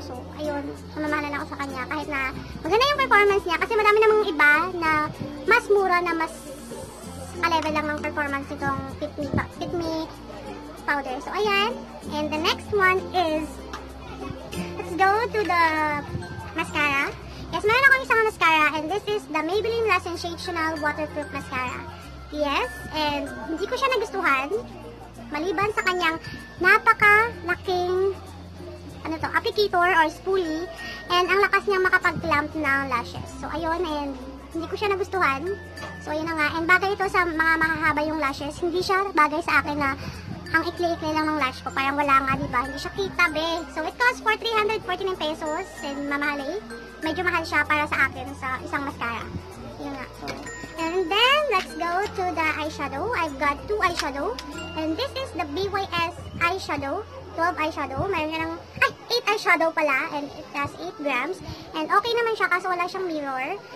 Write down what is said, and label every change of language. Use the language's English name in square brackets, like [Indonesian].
[Filipino] So, ayun. Mamamahalan ako sa kanya. Kahit na maganda yung performance niya. Kasi marami namang iba na mas mura na mas ka-level lang ng performance nitong Fit Me powder. So, ayan. [English] And the next one is let's go to the mascara. Yes, [Filipino] meron akong isang mascara. [English] And this is the Maybelline La Sensational Waterproof Mascara. Yes. [Filipino] And hindi ko siya nagustuhan. Maliban sa kanyang napaka-laking applicator or spoolie and ang lakas niyang makapag-clamp ng lashes. So, ayun, and hindi ko siya nagustuhan. So, ayun na nga. And bagay ito sa mga mahahaba yung lashes. Hindi siya bagay sa akin na ang ikli-ikli lang ng lash ko. Parang wala nga, diba? Hindi siya kita, be. [English] So, it costs for 349 pesos [Filipino] and mamahali. Medyo mahal siya para sa akin sa isang mascara. Yun nga. [English] So, and then, let's go to the eyeshadow. I've got two eyeshadow. And this is the BYS eyeshadow. 12 eyeshadow. [Filipino] Mayroon nga ng, [English] 8 eyeshadow pala. And it has 8 grams. [Filipino] And okay naman siya kaso wala siyang mirror.